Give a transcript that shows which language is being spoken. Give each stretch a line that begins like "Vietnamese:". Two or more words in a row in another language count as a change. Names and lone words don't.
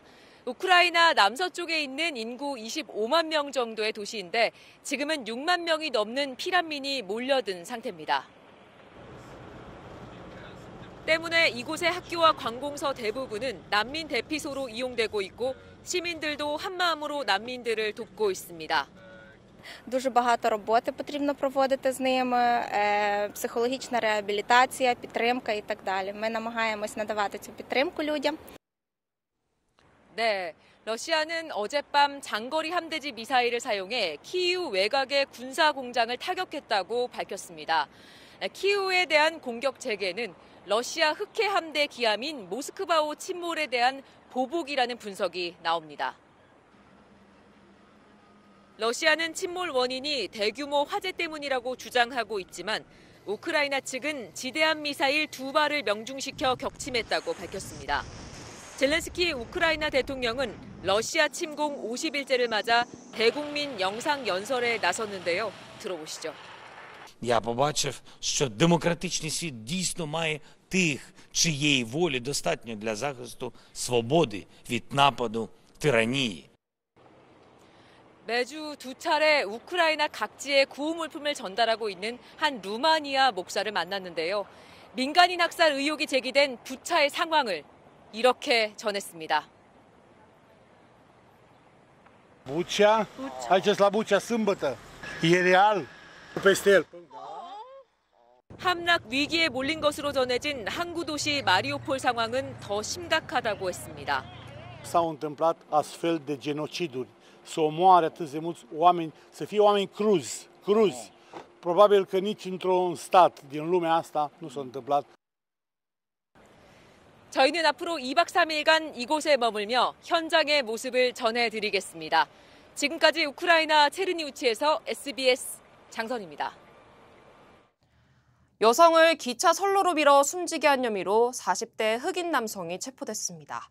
Korean: 우크라이나 남서쪽에 있는 인구 25만 명 정도의 도시인데 지금은 6만 명이 넘는 피난민이 몰려든 상태입니다. 때문에 이곳의 학교와 관공서 대부분은 난민 대피소로 이용되고 있고 시민들도 한마음으로 난민들을 돕고 있습니다.
Ukrainian: Дуже багато роботи потрібно проводити з ними, психологічна реабілітація, підтримка і так далі. Ми намагаємось надавати цю підтримку людям.
Korean: 네, 러시아는 어젯밤 장거리 함대지 미사일을 사용해 키이우 외곽의 군사 공장을 타격했다고 밝혔습니다. 키이우에 대한 공격 재개는 러시아 흑해 함대 기함인 모스크바호 침몰에 대한 보복이라는 분석이 나옵니다. 러시아는 침몰 원인이 대규모 화재 때문이라고 주장하고 있지만 우크라이나 측은 지대함 미사일 2발을 명중시켜 격침했다고 밝혔습니다. 젤렌스키 우크라이나 대통령은 러시아 침공 50일째를 맞아 대국민 영상 연설에 나섰는데요. 들어보시죠.
Ukrainian: Я побачив, що демократичний світ дійсно має тих, чиєї волі достатньо для захисту свободи від нападу тиранії.
Korean: 매주 2차례 우크라이나 각지에 구호물품을 전달하고 있는 한 루마니아 목사를 만났는데요. 민간인 학살 의혹이 제기된 부차의 상황을 이렇게 전했습니다.
Romanian: Bucea, haideți la Bucea sâmbătă, e real, peste el.
Korean: 함락 위기에 몰린 것으로 전해진 항구 도시 마리우폴 상황은 더 심각하다고 했습니다.
Romanian: S-au întâmplat astfel de genociduri, să omoare atât de mulți oameni, să fie oameni cruzi. Probabil că nici într-un stat din lumea asta nu s-a întâmplat.
Korean: 저희는 앞으로 2박 3일간 이곳에 머물며 현장의 모습을 전해드리겠습니다. 지금까지 우크라이나 체르니우치에서 SBS 장선입니다. 여성을 기차 선로로 밀어 숨지게 한 혐의로 40대 흑인 남성이 체포됐습니다.